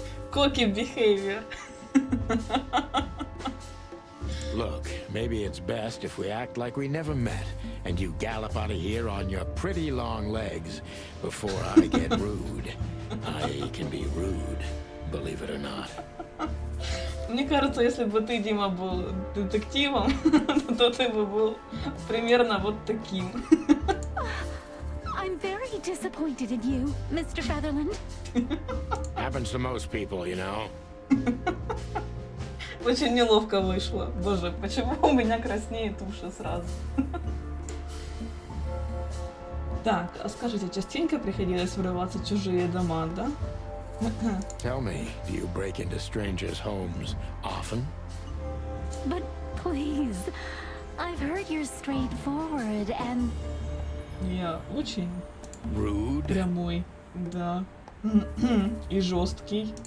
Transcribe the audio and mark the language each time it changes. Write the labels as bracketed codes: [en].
[en] Cocky behavior. Look, maybe it's best if we act like we never met, and you gallop out of here on your pretty long legs before I get rude. I can be rude, believe it or not. [ru] Мне кажется, если бы ты, Дима, был детективом, то ты бы был примерно вот таким. [en] I'm very disappointed in you, Mr. Featherland. Happens to most people, you know. [ru] Очень неловко вышло. Боже, почему у меня краснеет уши сразу? Так, а скажите, частенько приходилось врываться в чужие дома, да? [en] Tell me, do you break into strangers' homes often? But please, I've heard you're straightforward and... [ru] Я очень [en] Rude? [ru] прямой, да. И жесткий.